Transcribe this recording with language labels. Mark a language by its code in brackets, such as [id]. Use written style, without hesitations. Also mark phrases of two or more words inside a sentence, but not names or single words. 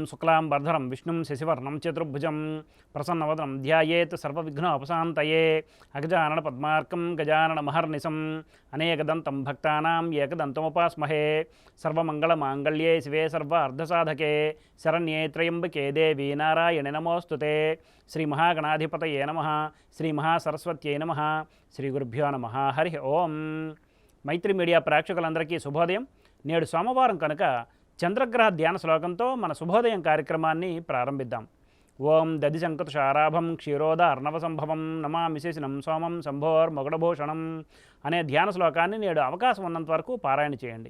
[sa] शुक्लांबरधरं विष्णुं शशिवर्णं चतुर्भुजं प्रसन्नवदनं ध्यायेत् सर्वविघ्नोपशान्तये अगजाननपद्मार्कं गजाननमहर्निशम् अनेकदन्तं भक्तानां एकदन्तमुपास्महे सर्वमङ्गलमाङ्गल्ये शिवे सर्वार्धसाधके शरण्ये त्र्यम्बके देवी नारायणे नमोऽस्तुते श्रीमहागणाधिपतये नमः श्रीमहासरस्वत्यै नमः श्रीगुरुभ्यो नमः हरि ओं [te] మైత్రి మీడియా ప్రేక్షకులందరికీ శుభోదయం. నేడు సోమవారం కనుక చంద్రగ్రహ ధ్యాన శ్లోకంతో మన శుభోదయం కార్యక్రమాన్ని ప్రారంభిద్దాం. [sa] ఓం దధిశంకతుషారాభం క్షీరోద అర్ణవ సంభవం నమామి శేషనం సోమం శంభోర్ మొగడభూషణం [te] అనే ధ్యాన శ్లోకాన్ని నేడు అవకాశం ఉన్నంత వరకు పారాయణ చేయండి.